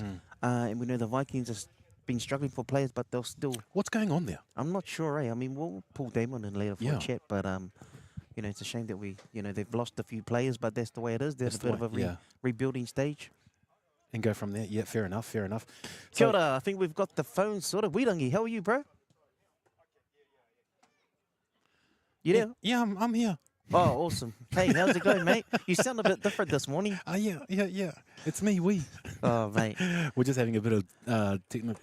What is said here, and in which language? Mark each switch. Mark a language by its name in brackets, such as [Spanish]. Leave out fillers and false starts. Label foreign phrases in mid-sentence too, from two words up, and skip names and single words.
[English] And we know the Vikings have been struggling for players, but they'll still... What's going on there? I'm not sure, eh? I mean, we'll pull Damon in later for Yeah. a chat, but it's a shame that they've lost a few players, but that's the way it is. There's a bit of a rebuilding stage. And go from there. Yeah, fair enough, fair enough. [Māori] Kia ora, [English] I think we've got the phone sorted. Wirangi, how are you, bro? You there? Yeah, I'm here. Oh, awesome. Hey, how's it going, mate? You sound a bit different this morning. Yeah. It's me, Oh, mate. We're just having a bit of technical.